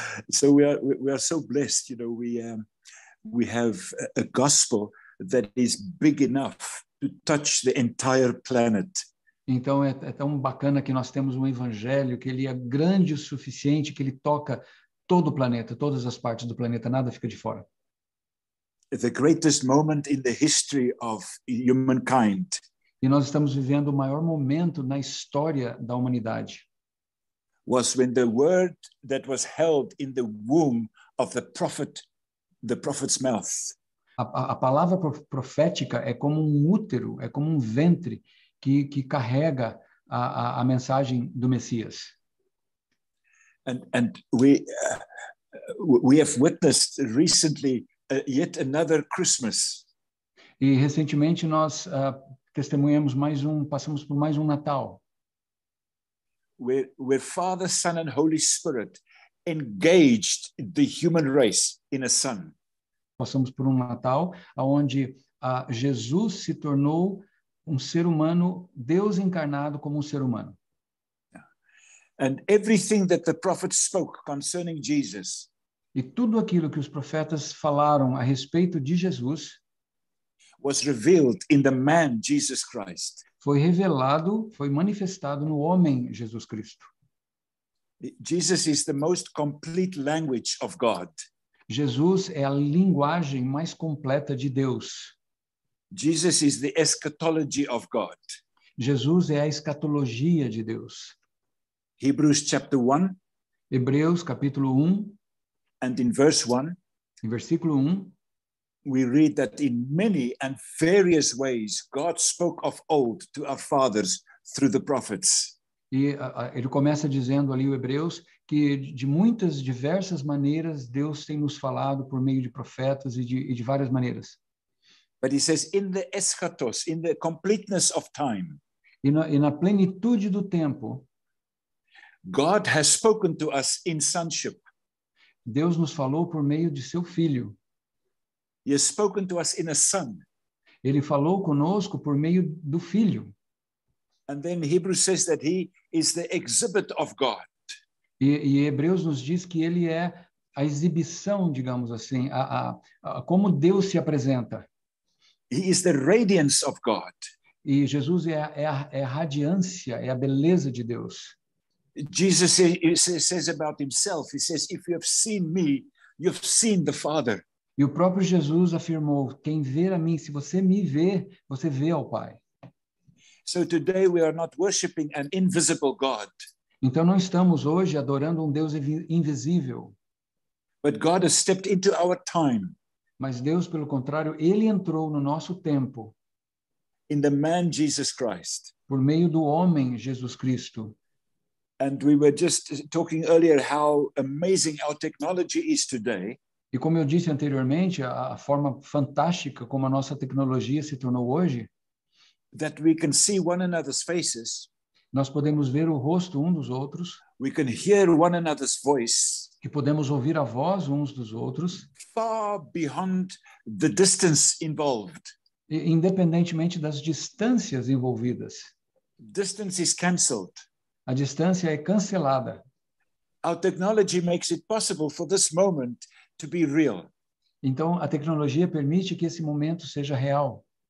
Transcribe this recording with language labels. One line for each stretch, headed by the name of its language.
English: So we are so blessed, you know. We have a gospel that is big enough to touch the entire planet.
Portuguese: Então é tão bacana que nós temos um evangelho que ele é grande o suficiente que ele toca todo o planeta, todas as partes do planeta, nada fica de fora.
English: The greatest moment in the history of humankind.
Portuguese: E nós estamos vivendo o maior momento na história da humanidade.
English: Was when the word that was held in the womb of the prophet's mouth.
Portuguese: A palavra profética é como um útero, é como um ventre que carrega a mensagem do Messias.
English: And we have witnessed recently yet another Christmas.
Portuguese: E recentemente nós testemunhamos passamos por mais um Natal.
English: Where Father, Son, and Holy Spirit engaged the human race in a son.
Portuguese: Passamos por um Natal onde Jesus se tornou um ser humano, Deus encarnado como um ser humano.
English: And everything that the prophets spoke concerning Jesus.
Portuguese: E tudo aquilo que os profetas falaram a respeito de Jesus
English: was revealed in the man Jesus Christ.
Portuguese: Foi revelado, foi manifestado no homem Jesus Cristo.
English: Jesus is the most complete language of God.
Portuguese: Jesus é a linguagem mais completa de Deus.
English: Jesus is the eschatology of God.
Portuguese: Jesus é a escatologia de Deus.
English: Hebrews chapter 1.
Portuguese: Hebreus capítulo 1.
English: And in verse 1.
Portuguese: Em versículo 1.
English: We read that in many and various ways God spoke of old to our fathers through the prophets.
Portuguese: E ele começa dizendo ali o Hebreus que de muitas diversas maneiras Deus tem nos falado por meio de profetas e de várias maneiras.
English: But he says in the eschatos, in the completeness of time.
Portuguese: E na plenitude do tempo,
English: God has spoken to us in sonship.
Portuguese: Deus nos falou por meio de seu filho.
English: He has spoken to us in a son.
Portuguese: Ele falou conosco por meio do filho.
English: And then Hebrews says that he is the exhibit of God.
Portuguese: E Hebreus nos diz que ele é a exibição, digamos assim, como Deus se apresenta.
English: He is the radiance of God.
Portuguese: E Jesus é a radiância, é a beleza de Deus.
English: Jesus says about himself, he says, if you have seen me, you have seen the Father.
Portuguese: E o próprio Jesus afirmou, quem vê a mim, se você me vê, você vê ao Pai.
English: So today we are not worshiping an invisible God.
Portuguese: Então não estamos hoje adorando um Deus invisível.
English: But God has stepped into our time.
Portuguese: Mas Deus, pelo contrário, ele entrou no nosso tempo.
English: In the man Jesus Christ.
Portuguese: Por meio do homem Jesus Cristo.
English: And we were just talking earlier how amazing our technology is today.
Portuguese: E como eu disse anteriormente, a forma fantástica como a nossa tecnologia se tornou hoje.
English: that we can see one another's faces,
Portuguese: nós podemos ver o rosto um dos outros,
English: we can hear one another's voice,
Portuguese: que podemos ouvir a voz uns dos outros,
English: far beyond the distance involved.
Portuguese: independentemente das distâncias envolvidas.
English: Distance is cancelled.
Portuguese: A distância é cancelada.
English: Our technology makes it possible for this moment to be real.
Portuguese: Então, a tecnologia permite que esse momento seja real.